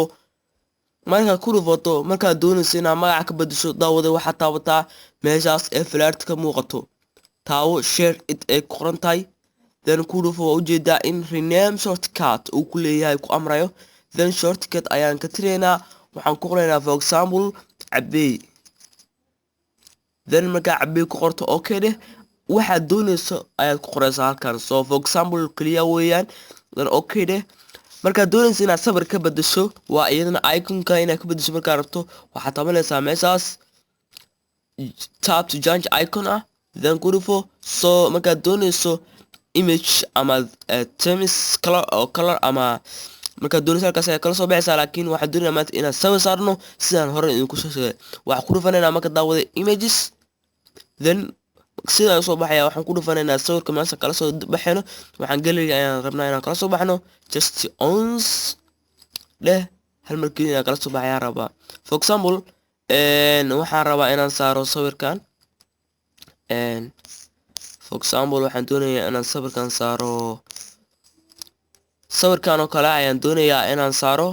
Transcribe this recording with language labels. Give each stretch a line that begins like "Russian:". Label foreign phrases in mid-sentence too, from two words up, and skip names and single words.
Somali: markaad ku dhufato markaad doonaysa inaad magaca ka bedesho daawade waxaad taabataa meeshaas ee falaarta ka muuqato, taawo share it ay ku qoran tahay. then ku dhufo. waa ujeedaa in
English: rename shortcut
Somali: uu ku leeyahay ku amrayo. then shortcut ayaan ka tiraynaa, waxaan ku qoraynaa
English: for example
Somali: Cabiid. then markaa Cabiid ku qorto okay dheh, waxaad doonayso ayaad ku qoreysaa halkan. so
English: for example
Somali: kaliya weeyaan. then okay dheh. markaad doonaysa inaad sawir ka bedesho waa iyadana iconka inaad ka bedesho. markaad rabto waxaad taabanaysaa meeshaas
English: tap to change icon
Somali: ah, then ku dhufo. so markaad doonayso image ama temis color ama markaad doonaysa halkaas ayaa kala soo baxaysaa. laakiin waxaan doonaynaa maanta inaan sawir saarno sidaan hore idinku soo sheegay. waxaan ku dhufanaynaa marka daawada images, then sidaan usoo baxaya waxaan ku dhufanaynaa sawirka meesha kala soo baxayno. waxaan gallery ayaan rabnaa inaan kala soo baxno. just ons dheh hal markii inaan kala soo baxayaan rabaa.
English: for example
Somali: waxaan rabaa inaan saaro sawirkan.
English: for example
Somali: waxaan doonayaa inaan sawirkan saaro, sawirkan oo kale ayaan doonayaa inaan saaro.